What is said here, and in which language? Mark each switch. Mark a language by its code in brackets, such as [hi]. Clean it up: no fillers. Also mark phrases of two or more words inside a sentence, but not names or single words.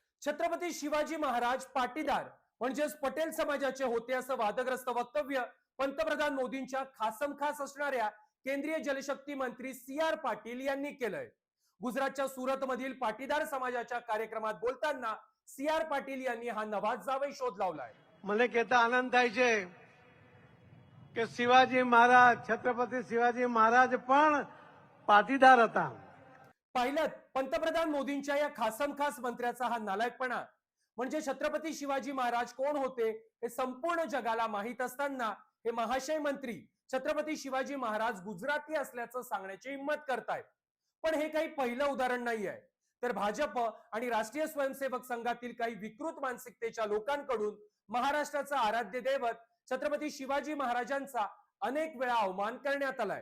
[mr] छत्रपती शिवाजी महाराज पाटीदार म्हणजेच पटेल समाजाचे होते असं वादग्रस्त वक्तव्य पंतप्रधान मोदींच्या खासमखास असणाऱ्या केंद्रीय जलशक्ती मंत्री सी.आर. पाटील यांनी केलंय। गुजरातच्या सुरत मधील पाटीदार समाजाच्या कार्यक्रमात बोलताना सी.आर. पाटील यांनी हा नवाजावे शोध लावलाय। [gu] મને કહેતા આનંદ થાય છે કે શિવાજી મહારાજ છત્રપતિ શિવાજી મહારાજ પણ પાટીદાર હતા। [mr] पाहिलं पंतप्रधान मोदींच्या या खासमखास मंत्र्याचा हा नालायकपणा। म्हणजे छत्रपती शिवाजी महाराज कोण होते हे संपूर्ण जगाला माहित असताना हे महाशय मंत्री छत्रपती शिवाजी महाराज गुजराती असल्याचं सांगण्याची हिम्मत करतायत। पण हे काही पहिलं उदाहरण नाहीये, तर भाजप आणि राष्ट्रीय स्वयंसेवक संघातील काही विकृत मानसिकतेच्या लोकांकडून महाराष्ट्राचा आराध्य दैवत छत्रपती शिवाजी महाराजांचा अनेक वेळा अवमान करण्यात आलाय।